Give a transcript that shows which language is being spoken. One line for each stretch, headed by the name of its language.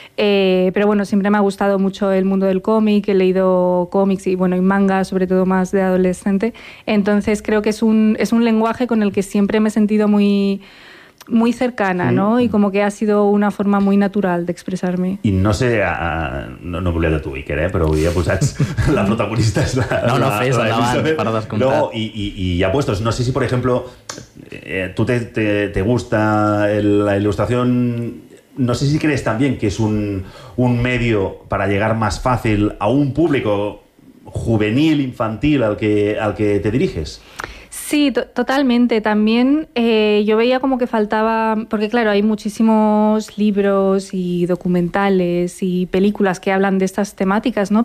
Spanish: Pero bueno, siempre me ha gustado mucho el mundo del cómic, he leído cómics y manga, sobre todo más de adolescente. Entonces creo que es un lenguaje con el que siempre me he sentido muy, muy cercana, ¿no? Y como que ha sido una forma muy natural de expresarme.
Catalan: Y no sé, no volia de tu, Iker, però avui ja posats la protagonista és la... No, fes endavant, per descomptat. I ja puestos, no sé si, per exemple, tu te gusta la il·lustració...
Spanish: No sé si crees también que es un medio para llegar más fácil a un público juvenil, infantil, al que te diriges. Sí, totalmente. También yo veía como que faltaba... Porque claro, hay muchísimos libros y documentales y películas que hablan de estas temáticas, ¿no?